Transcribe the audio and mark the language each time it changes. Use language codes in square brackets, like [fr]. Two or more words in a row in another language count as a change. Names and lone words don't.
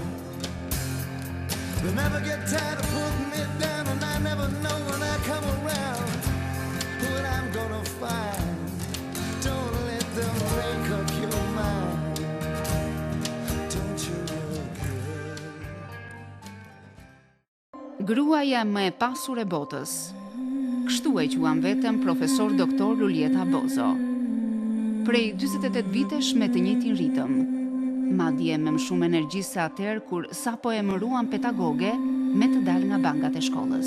[en] They never get tired of putting it down, and I never know when I come around what I'm gonna find. Don't let them make up your mind. Don't you look good? [sq] Gruaja më e pasur e botës. Kështu e quan vetëm profesor doktor Lulieta Bozo. Prej 48 vitesh me të njëjtin ritëm. Madje me më shumë energji se atëherë kur sapo e mëruan pedagoge me të dalë nga bankat e shkollës.